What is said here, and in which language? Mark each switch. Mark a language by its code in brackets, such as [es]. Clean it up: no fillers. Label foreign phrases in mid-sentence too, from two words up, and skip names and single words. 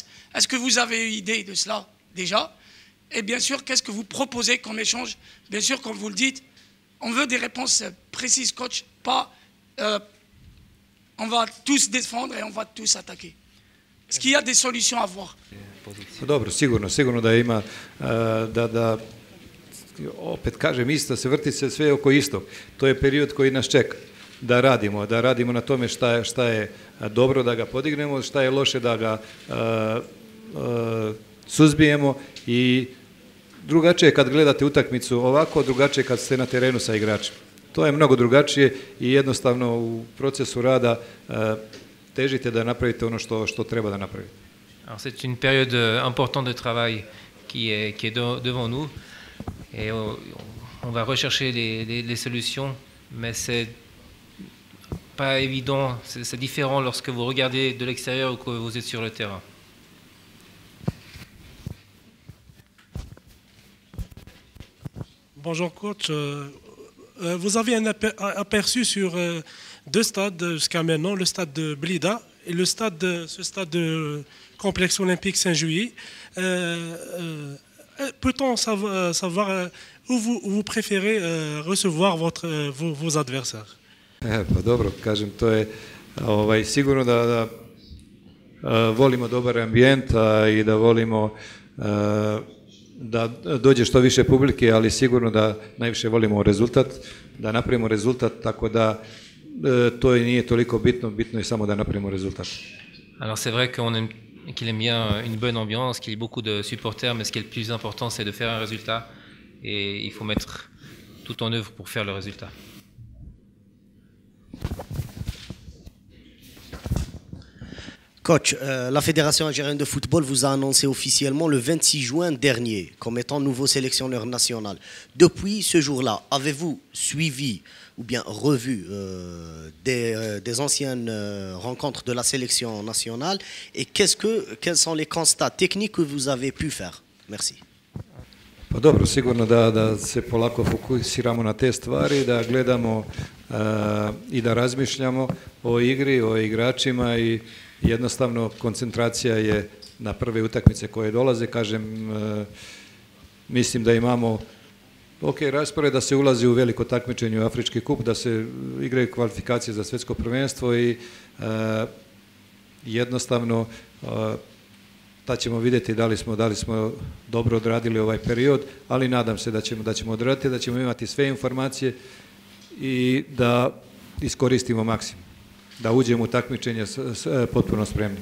[fr] Est-ce que vous avez eu idée de cela déjà? Et bien sûr, qu'est-ce que vous proposez comme échange? Bien sûr, comme vous le dites, on veut des réponses précises, coach, pas on va tous défendre et on va tous attaquer. Est-ce qu'il y a des solutions à voir? [sr] Dobro, sigurno da ima, da opet kažem isto, se vrti se sve oko istog. To je period koji nas čeka. Da radimo na tome šta je dobro da ga podignemo, šta je loše da ga suzbijemo i drugačije kad gledate utakmicu ovako, drugačije kad ste na terenu sa igračima. To je mnogo drugačije i jednostavno u procesu rada težite da napravite ono što treba da napravite. [fr] Alors c'est une période importante de travail qui est devant nous et on va rechercher les solutions, mais c'est pas évident, c'est différent lorsque vous regardez de l'extérieur ou que vous êtes sur le terrain. Bonjour coach, vous avez un aperçu sur deux stades jusqu'à maintenant, le stade de Blida et ce stade de complexe olympique Saint-Juillet. Peut-on savoir où vous préférez recevoir vos adversaires? [sr] Pa dobro, kažem, to je sigurno da volimo dobar ambijent i da volimo da dođe što više publike, ali sigurno da najviše volimo rezultat, da napravimo rezultat, tako da to nije toliko bitno, bitno je samo da napravimo rezultat. [fr] Alors c'est vrai qu'il aime bien une bonne ambiance, qu'il y ait beaucoup de supporters, mais ce qui est le plus important, c'est de faire un résultat et il faut mettre tout en œuvre pour faire le résultat. Coach, la Fédération algérienne de football vous a annoncé officiellement le 26 juin dernier comme étant nouveau sélectionneur national. Depuis ce jour-là, avez-vous suivi ou bien revu des anciennes rencontres de la sélection nationale et quels sont les constats techniques que vous avez pu faire? Merci. [sr] Pa dobro, sigurno da se polako fokusiramo na te stvari, da gledamo i da razmišljamo o igri, o igračima i jednostavno koncentracija je na prve utakmice koje dolaze. Kažem, mislim da imamo raspored da se ulazi u veliko takmičenje u Afrički kup, da se igraju kvalifikacije za svjetsko prvenstvo i jednostavno tad ćemo vidjeti da li smo dobro odradili ovaj period, ali nadam se da ćemo odraditi, da ćemo imati sve informacije i da iskoristimo maksimum, da uđemo u takmičenje potpuno spremni.